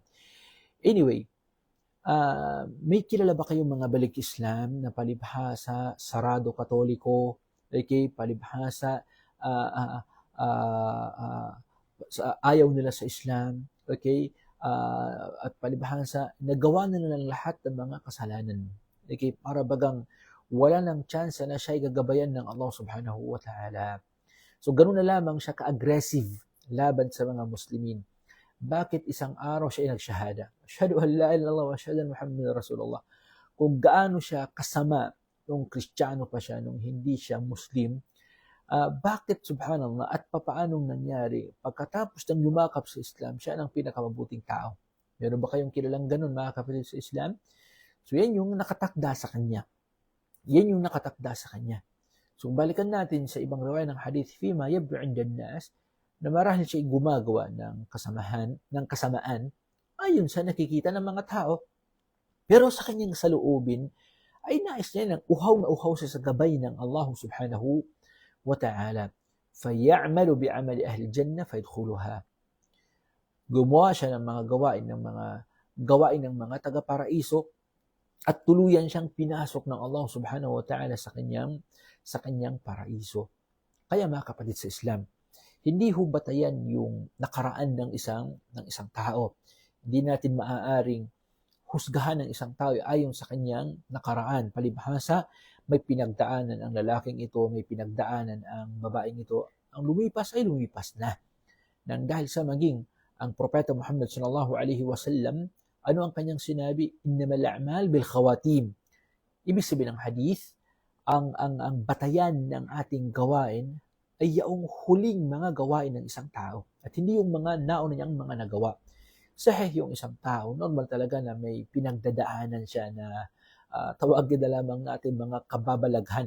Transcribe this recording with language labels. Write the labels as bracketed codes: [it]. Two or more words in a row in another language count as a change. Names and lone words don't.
[tl] Anyway, may kilala ba kayong mga balik Islam na palibhasa, sarado katoliko, okay, palibhasa, ayaw nila sa Islam, okay, at palibhasa, nagawa na nila lahat ng mga kasalanan. Okay, para bagang wala ng chance na siya ay gagabayan ng Allah [ar] سبحانه وتعالى. [tl] So, ganun na lamang siya ka-aggressive laban sa mga Muslimin. Bakit isang araw siya ay nagshahada? [ar] أشهد أن لا إله إلا الله وأشهد أن محمدا رسول الله. [tl] Kung gaano siya kasama nung Kristiyano pa siya, nung hindi siya Muslim, bakit subhanallah at papaanong nangyari pagkatapos ng yumakap sa Islam, siya ang pinakamabuting tao? Meron ba kayong kilalang ganun, mga kapatid sa Islam? So yan yung nakatakda sa kanya. Yan yung nakatakda sa kanya. So balikan natin sa ibang riwaya ng hadith, [ar] فيما يبدو عند الناس, [tl] na marahil siya gumagawa ng kasamaan ayon sa nakikita ng mga tao. Pero sa kanyang saloobin ay nais niya ng uhaw na uhaw siya sa gabay ng Allah [ar] سبحانه وتعالى. فَيَعْمَلُ بِعَمَلِ أَهْلِ الْجَنَّةِ فَيَدْخُلُهَا. [tl] Gumawa siya ng mga gawain ng mga taga-paraiso at tuluyan siyang pinasok ng Allah [ar] سبحانه وتعالى [tl] sa kanyang paraiso. Kaya mga kapatid sa Islam, hindi ho batayan yung nakaraan ng isang tao. Hindi natin maaaring husgahan ng isang tao ayon sa kanyang nakaraan. Palibhasa, may pinagdaanan ang lalaking ito, may pinagdaanan ang babaeng ito. Ang lumipas ay lumipas na. Nang dahil sa maging ang Propeta Muhammad [ar] صلى الله عليه وسلم, [tl] ano ang kanyang sinabi? [ar] إنما الأعمال بالخواتيم. [tl] Ibig sabihin ng hadith, ang batayan ng ating gawain ay yaong huling mga gawain ng isang tao at hindi yung mga nauna niyang mga nagawa. Sahih yung isang tao, normal talaga na may pinagdadaanan siya na tawagin na lamang natin mga kababalaghan.